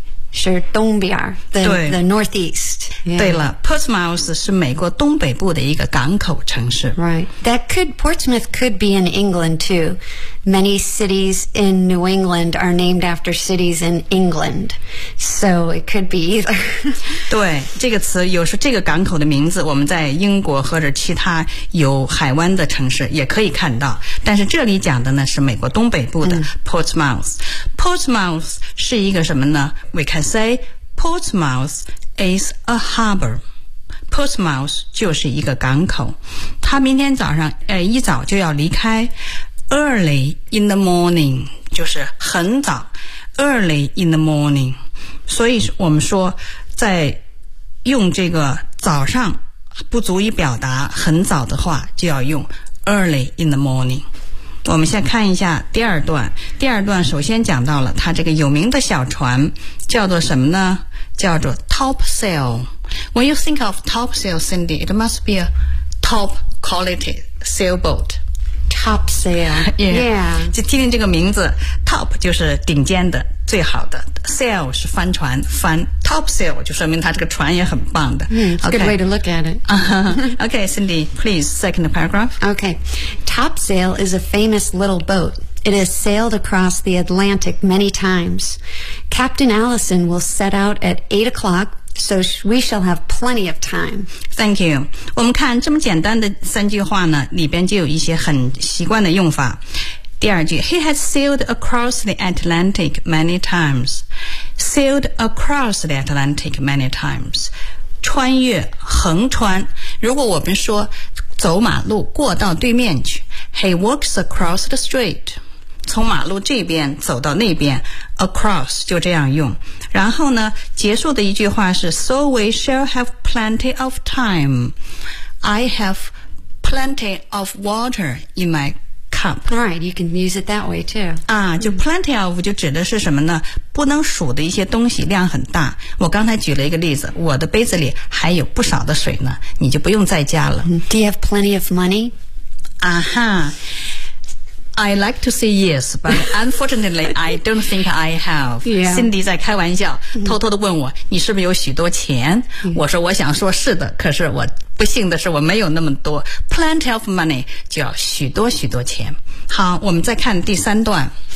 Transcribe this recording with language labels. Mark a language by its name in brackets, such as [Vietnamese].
[Chinese] 是东边 [English] the northeast、 yeah. [Chinese] 对了 Portsmouth 是美国东北部的一个港口城市 [English] Right That could Portsmouth could be in England too Many cities in New England are named after cities in England So it could be either [Chinese] 对这个词有时候这个港口的名字我们在英国或者其他有海湾的城市也可以看到但是这里讲的呢是美国东北部的 Portsmouth、 [English] mm. Portsmouth [Chinese] 是一个什么呢 [English] We can say Portsmouth is a harbor. [Chinese] Portsmouth 就是一个港口。他明天早上一早就要离开。 [English] Early in the morning [Chinese] 就是很早。 [English] Early in the morning. [Chinese] 所以我们说在用这个早上不足以表达很早的话就要用 [English] early in the morning. [Chinese] 我们先看一下第二段。第二段首先讲到了他这个有名的小船叫做什么呢？叫做 topsail。 [English] When you think of topsail, Cindy, it must be a top quality sailboat. Topsail. Yeah. Yeah. [Chinese] 就听听这个名字 ，top 就是顶尖的、最好的 ，sail 是帆船，帆 topsail 就说明他这个船也很棒的。 [English] It's a good way to look at it. Okay, Cindy, please second paragraph. Okay. Topsail is a famous little boat. It has sailed across the Atlantic many times. Captain Allison will set out at 8 o'clock, so we shall have plenty of time. Thank you. [Chinese] 我们看这么简单的三句话呢，里边就有一些很习惯的用法。第二句 [English] ,He has sailed across the Atlantic many times. Sailed across the Atlantic many times. [Chinese] 穿越横穿。如果我们说走马路过到对面去 [English] He walks across the street [Chinese] 从马路这边走到那边 Across 就这样用然后呢结束的一句话是 [English] So we shall have plenty of time I have plenty of water in my cup Right, you can use it that way too [Chinese] 啊，就 plenty of 就指的是什么呢不能数的一些东西量很大我刚才举了一个例子我的杯子里还有不少的水呢你就不用再加了 [English] Do you have plenty of money? I like to say yes but unfortunately I don't think I have、 yeah. [Chinese] Cindy 在开玩笑偷偷地问我你是不是有许多钱、 [English] mm-hmm. [Chinese] 我说我想说是的可是我不幸的是我没有那么多 [English] plenty of money [Chinese] 就要许多许多钱好我们再看第三段